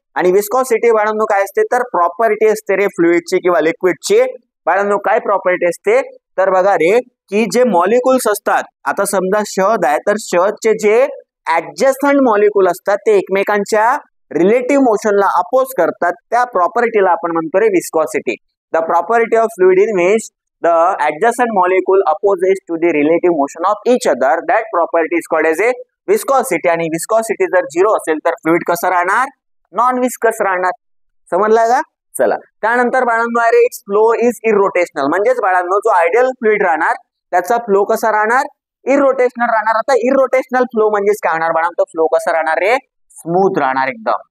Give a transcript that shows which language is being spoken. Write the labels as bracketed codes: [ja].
[mr] आणि विस्कॉसिटी बाळांनो काय असते, तर प्रॉपर्टी असते रे फ्लुइडची किंवा लिक्विडची. बाळांनो काय प्रॉपर्टी असते, तर बघा रे, की जे मॉलिक्युल्स असतात, आता समजा शहद आहे, तर शहदचे जे ऍडजस्टंट मॉलिक्युल असतात ते एकमेकांच्या रिलेटिव्ह मोशनला अपोज करतात, त्या प्रॉपर्टीला आपण म्हणतो रे viscosity. [en] The property of fluid in which the adjacent molecule opposes to the relative motion of each other, that property is called as a viscosity. [mr] आणि viscosity जर 0 असेल तर फ्लुइड कसं राहणार, नॉन विस्कस राहणार. समजला का? चला त्यानंतर बाळांनो अरे [en] it's flow is irrotational, [mr] म्हणजेच बाळांनो जो आयडियल फ्लुइड राहणार त्याचा फ्लो कसा राहणार, इरोटेशनल राहणार. आता इरोटेशनल फ्लो म्हणजेच काय होणार बाळांनो, फ्लो कसा राहणार रे, स्मूथ राहणार एकदम.